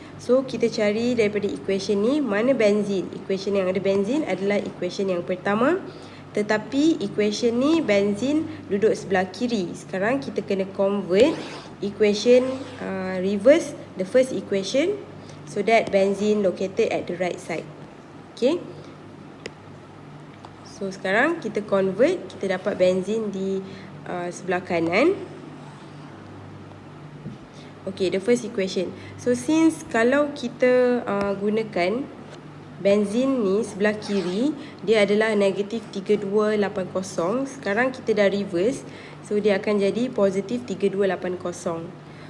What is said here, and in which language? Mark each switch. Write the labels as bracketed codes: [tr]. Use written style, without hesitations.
[ms] So kita cari daripada equation ni mana benzene. Equation yang ada benzene adalah equation yang pertama, Tetapi equation ni benzene duduk sebelah kiri. Sekarang kita kena convert equation, [en] reverse the first equation so that benzene located at the right side. Okay. [ms] So sekarang kita convert, kita dapat benzene di sebelah kanan. [en] Okay, the first equation. [ms] So since kalau kita gunakan benzene ni sebelah kiri, dia adalah negatif 3280. Sekarang kita dah reverse, so dia akan jadi positif 3280.